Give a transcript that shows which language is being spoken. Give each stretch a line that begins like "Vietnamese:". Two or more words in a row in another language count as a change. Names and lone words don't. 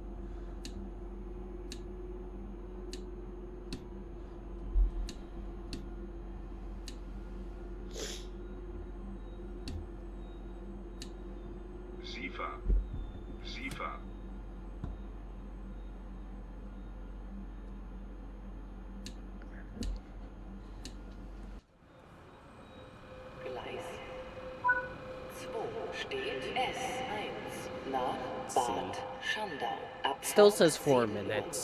German: SIFA. SIFA. Gleis 2 steht S1 nach Bad Schandau. Abfahrt
English: Still says 4 7:50 minutes.